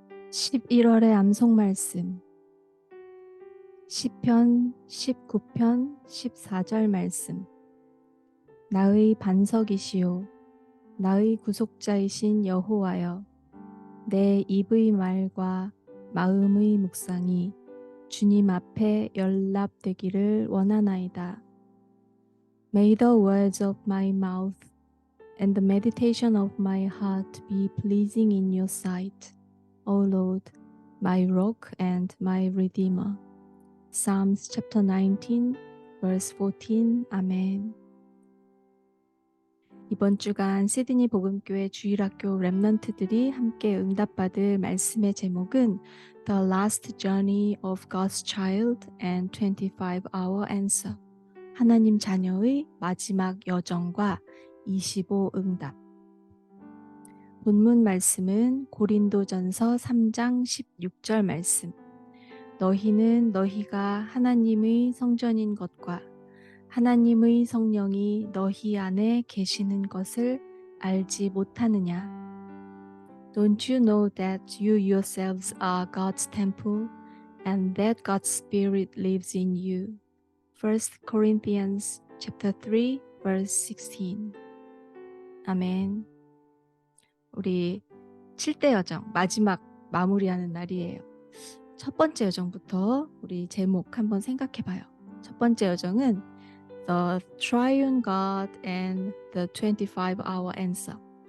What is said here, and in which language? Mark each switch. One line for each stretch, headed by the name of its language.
Korean: 11월의 암송 말씀 시편 19편 14절 말씀. 나의 반석이시요 나의 구속자이신 여호와여, 내 입의 말과 마음의 묵상이 주님 앞에 연락되기를 원하나이다.
English: May the words of my mouth and the meditation of my heart be pleasing in your sight, O Lord, my rock and my redeemer. Psalms chapter 19, verse 14. 아멘.
Korean: 이번 주간 시드니 복음교회 주일학교 렘넌트들이 함께 응답받을 말씀의 제목은
English: The Last Journey of God's Child and 25-Hour Answer.
Korean: 하나님 자녀의 마지막 여정과 25 응답. 본문 말씀은 고린도전서 3장 16절 말씀. 너희는 너희가 하나님의 성전인 것과 하나님의 성령이 너희 안에 계시는 것을 알지 못하느냐?
English: Don't you know that you yourselves are God's temple and that God's Spirit lives in you? 1 Corinthians chapter 3 verse 16. 아멘.
Korean: 우리 7대 여정 마지막 마무리하는 날이에요. 첫 번째 여정부터 우리 제목 한번 생각해 봐요. 첫 번째 여정은
English: The Triune God and the 25-Hour Answer.